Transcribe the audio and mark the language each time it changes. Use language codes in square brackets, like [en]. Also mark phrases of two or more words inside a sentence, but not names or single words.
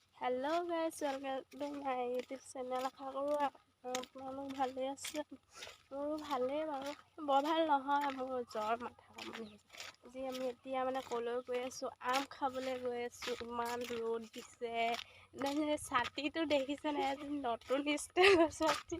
[en] hello guys, welcome to my YouTube channel. [as] आशा কৰোঁ আপোনালোক ভালে আছে। মোৰো ভালেই বাৰু, বৰ ভাল নহয়, মোৰ জ্বৰ, মাথা কামুৰি আছে। আজি আমি এতিয়া মানে ক'লৈ গৈ আছোঁ, আম খাবলৈ গৈ আছোঁ। ইমান ৰ'দ দিছে, ছাতিটো দেখিছে নাই, আজি নতুন ষ্টাইলৰ ছাতি।